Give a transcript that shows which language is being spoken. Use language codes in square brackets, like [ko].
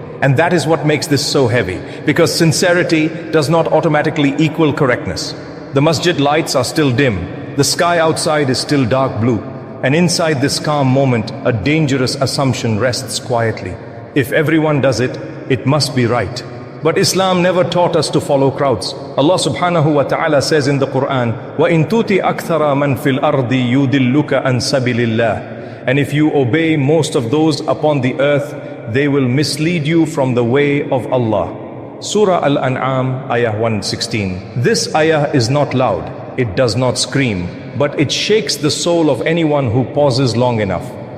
[en] And that is what makes this so heavy, because sincerity does not automatically equal correctness. The masjid lights are still dim. The sky outside is still dark blue. And inside this calm moment, a dangerous assumption rests quietly. If everyone does it, it must be right. But Islam never taught us to follow crowds. Allah subhanahu wa ta'ala says in the Qur'an, [ar] وَإِن تُوتِ أَكْثَرَ مَنْ فِي الْأَرْضِ يُدِلُّكَ عَنْ سَبِلِ اللَّهِ. [en] And if you obey most of those upon the earth, they will mislead you from the way of Allah. Surah Al-An'am, ayah 116. This ayah is not loud, it does not scream, but it shakes the soul of anyone who pauses long enough.